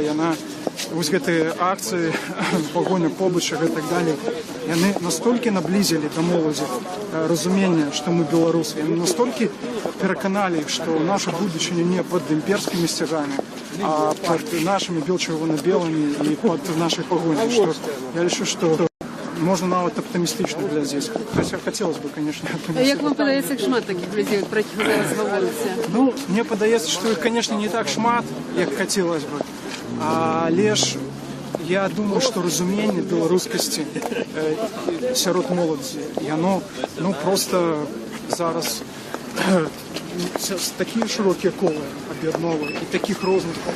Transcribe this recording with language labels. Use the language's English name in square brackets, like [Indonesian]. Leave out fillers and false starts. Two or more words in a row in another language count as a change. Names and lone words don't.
[Belarusian] яна, вось гэтыя акцыі, пагоня побыча і так далей, яны настолькі наблізілі да моладзі разумення, што мы беларусы, яны настолькі пераканалі, што наша будучыня не пад імперскімі сцягамі, а пад нашымі бел-чырвона-белымі і пад нашай пагоняй, што я лічу, што можно нават оптимистично глядзець. [Russian] Хотя хотелось бы, конечно, [Belarusian] як вам падаецца, як шмат таких людзей, про якіх зараз гаворыцца? Ну, мне падаецца, што іх, конечно, не так шмат, як [Russian] хотелось бы. [Belarusian] Але ж я думаю, што разуменне беларускасці сярод моладзі, яно, ну, просто зараз такія шырокія колы аб'ядновы і такіх розных.